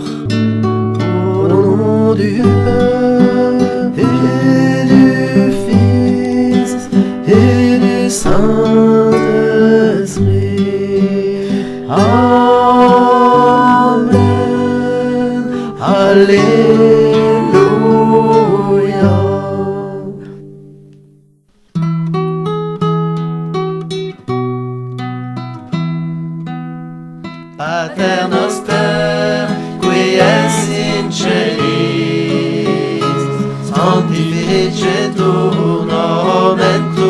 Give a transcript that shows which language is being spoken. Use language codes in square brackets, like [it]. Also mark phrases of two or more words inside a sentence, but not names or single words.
[fr] Au nom du Père et du Fils et du Saint-Esprit. Amen. Alléluia. [la] Pater noster, qui es in celis, sanctificetur nomen